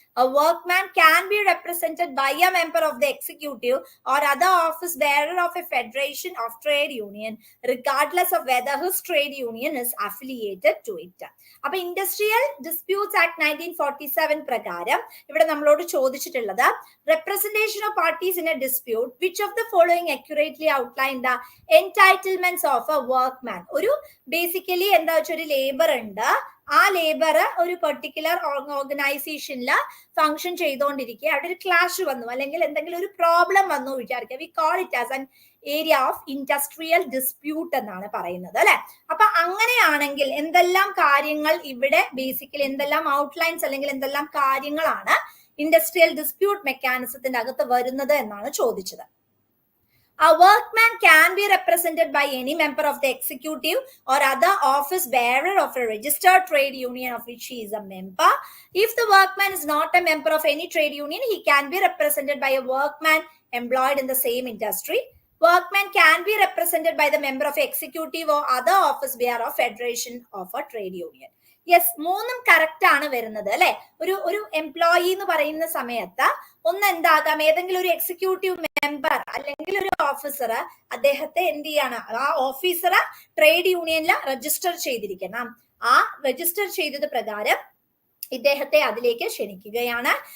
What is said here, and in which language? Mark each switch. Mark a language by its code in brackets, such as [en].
[en] A workman can be represented by a member of the executive or other office bearer of a federation of trade union, regardless of whether his trade union is affiliated to it. [ml] അപ്പൊ industrial disputes act 1947 പ്രകാരം ഇവിടെ നമ്മളോട് ചോദിച്ചിട്ടുള്ളത് [en] representation of parties in a dispute, which of the following accurately outline the entitlements of a workman. [ml] ഒരു basically എന്താ വെച്ചാൽ ഒരു labour ഉണ്ട്, ആ ലേബർ ഒരു പെർട്ടിക്കുലർ ഓർഗനൈസേഷനിൽ ഫംഗ്ഷൻ ചെയ്തുകൊണ്ടിരിക്കുക, അവിടെ ഒരു ക്ലാഷ് വന്നു അല്ലെങ്കിൽ എന്തെങ്കിലും ഒരു പ്രോബ്ലം വന്നു വിചാരിക്കുക, [en] we call it as an area of industrial dispute [ml] എന്നാണ് പറയുന്നത് അല്ലെ. അപ്പൊ അങ്ങനെയാണെങ്കിൽ എന്തെല്ലാം കാര്യങ്ങൾ ഇവിടെ ബേസിക്കലി എന്തെല്ലാം ഔട്ട്ലൈൻസ് അല്ലെങ്കിൽ എന്തെല്ലാം കാര്യങ്ങളാണ് ഇൻഡസ്ട്രിയൽ ഡിസ്പ്യൂട്ട് മെക്കാനിസത്തിന്റെ അകത്ത് വരുന്നത് എന്നാണ് ചോദിച്ചത്. [en] A workman can be represented by any member of the executive or other office bearer of a registered trade union of which he is a member. If the workman is not a member of any trade union, he can be represented by a workman employed in the same industry. Workman can be represented by the member of executive or other office bearer of federation of a trade union. [ml] Yes, 3ഉം correct ആണ് വരുന്നത് അല്ലെ. ഒരു employee എന്ന് പറയുന്ന സമയത്ത് ഒന്ന് എന്താകാം, ഏതെങ്കിലും ഒരു എക്സിക്യൂട്ടീവ് മെമ്പർ അല്ലെങ്കിൽ ഒരു ഓഫീസർ, അദ്ദേഹത്തെ എന്ത് ചെയ്യാണ്, ആ ഓഫീസർ ട്രേഡ് യൂണിയനിൽ രജിസ്റ്റർ ചെയ്തിരിക്കണം. ആ രജിസ്റ്റർ ചെയ്തത് പ്രകാരം ഇദ്ദേഹത്തെ അതിലേക്ക് ക്ഷണിക്കുകയാണ്.